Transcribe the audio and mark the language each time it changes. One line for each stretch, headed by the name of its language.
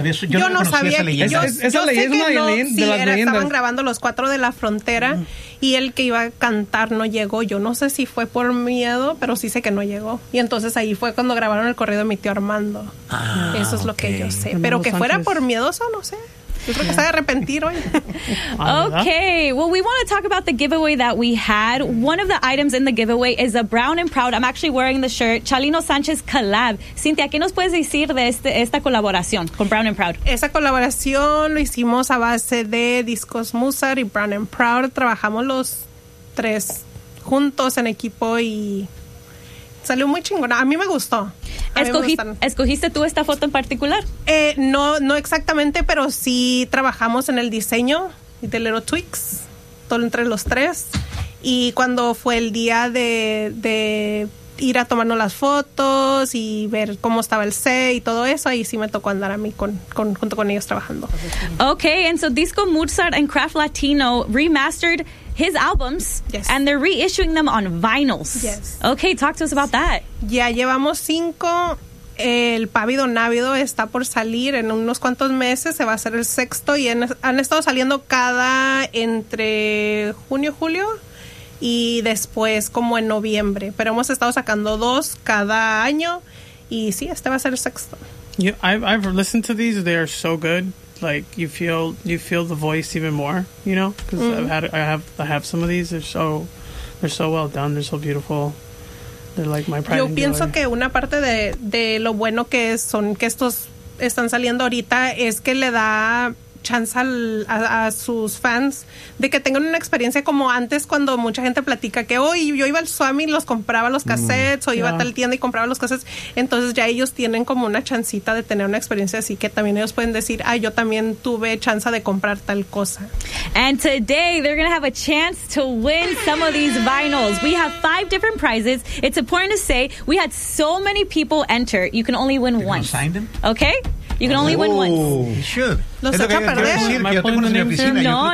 Spanish: Yo no sabía esa leyenda de las leyendas. Estaban grabando los cuatro de la frontera y el que iba a cantar no llegó. Yo no sé si fue por miedo, pero sí sé que no llegó. Y entonces ahí fue cuando grabaron el corrido de mi tío Armando. Eso es lo que yo sé. Pero que fuera por miedoso, no sé.
English: Okay, well, we want to talk about the giveaway that we had. One of the items in the giveaway is a Brown and Proud. I'm actually wearing the shirt. Chalino Sánchez collab.
Spanish: Cynthia, ¿qué nos puedes decir de esta colaboración con Brown and Proud? Esa colaboración lo hicimos a base de discos Musar y Brown and Proud. Trabajamos los tres juntos en equipo y salió muy chingona. A mí me gustó. ¿Escogiste tú esta foto en particular? No exactamente, pero sí trabajamos en el diseño de Little Tweaks, todo entre los tres. Y cuando fue el día de ir a tomarnos las fotos y ver cómo estaba el set y todo eso, ahí sí me tocó andar a mí junto con ellos trabajando.
English: Okay, and so Disco Mozart and Craft Latino remastered his albums, yes, and they're reissuing them on vinyls. Yes. Okay, talk to us about that.
Spanish: Ya llevamos 5. El Pávido Návido está por salir en unos cuantos meses. Se va a hacer el 6. Y han estado saliendo cada entre junio, julio y después como en noviembre. Pero hemos estado sacando 2 cada año. Y sí, este va a ser el 6.
English: Yeah, I've listened to these. They are so good. Like you feel the voice even more, you know, because I have some of these. They're so well done. They're so beautiful. They're like my pride.
Spanish: Yo pienso que una parte de lo bueno que son que estos están saliendo ahorita es que le da chance a sus fans de que tengan una experiencia como antes cuando mucha gente platica que hoy yo iba al Swami y los compraba los cassettes o iba a tal tienda y compraba los cassettes, entonces ya ellos tienen como una chancita de tener una experiencia así que también ellos pueden decir yo también tuve chance de comprar tal cosa.
English: And today they're gonna have a chance to win some of these vinyls. We have 5 different prizes. It's important to say we had so many people enter. You can only win once. Sign them? Okay. You can only win once. You should.
Spanish: Los echa a perder. Decir, yo tengo una oficina, no,